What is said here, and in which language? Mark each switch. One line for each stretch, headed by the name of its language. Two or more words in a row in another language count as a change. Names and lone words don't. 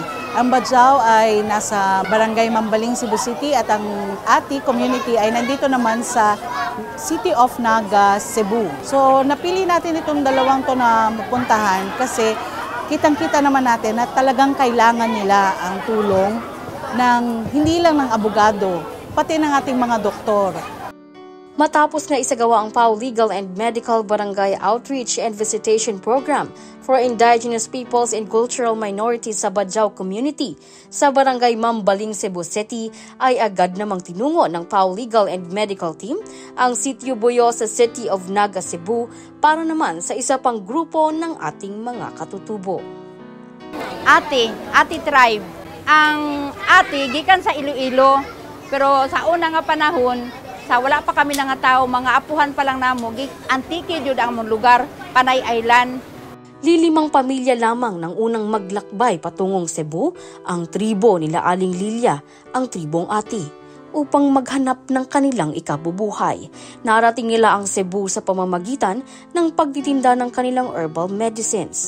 Filipino: Ang Bajau ay nasa Barangay Mambaling, Cebu City at ang Ati community ay nandito naman sa City of Naga, Cebu. So napili natin itong dalawang to na mapuntahan kasi kitang-kita naman natin na talagang kailangan nila ang tulong ng hindi lang ng abogado, pati ng ating mga doktor. Matapos na isagawa ang PAO Legal and Medical Barangay Outreach and Visitation Program for Indigenous Peoples and Cultural Minorities sa Bajau Community sa Barangay Mambaling, Cebu City, ay agad namang tinungo ng PAO Legal and Medical Team ang Sitio Buyo sa City of Naga, Cebu para naman sa isa pang grupo ng ating mga katutubo. Ati Tribe.
Cebuano: Ang Ati, gikan sa Iloilo, pero sa una nga panahon, sa wala pa kami nga tao, mga apuhan pa lang namo, antike jud ang mong lugar, Panay Island.
Filipino: Lilimang pamilya lamang ng unang maglakbay patungong Cebu, ang tribo nila Aling Lilia, ang tribong Ati, upang maghanap ng kanilang ikabubuhay. Narating nila ang Cebu sa pamamagitan ng pagtitinda ng kanilang
English: herbal medicines.